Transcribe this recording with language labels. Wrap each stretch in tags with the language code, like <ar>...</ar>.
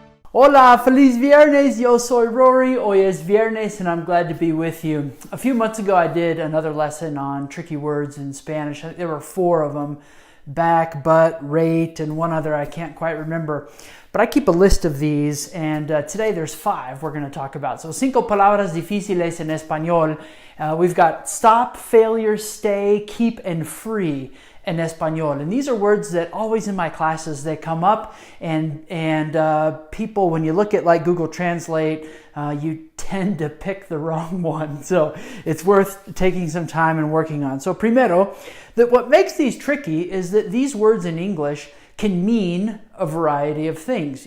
<es>Hola, feliz viernes, yo soy Rory. Hoy es viernes</es> <en>and I'm glad to be with you. A few months ago I did another lesson on tricky words in Spanish. There were 4 of them: back, but, rate, and one other I can't quite remember. But I keep a list of these, and today there's 5 we're going to talk about.</en> <es>So, 5 palabras difíciles en español.</es> <en>We've got stop, failure, stay, keep, and free in español. And these are words that always in my classes, they come up, and people, when you look at like Google Translate, you tend to pick the wrong one. So it's worth taking some time and working on. So primero, that what makes these tricky is that these words in English can mean a variety of things.</en>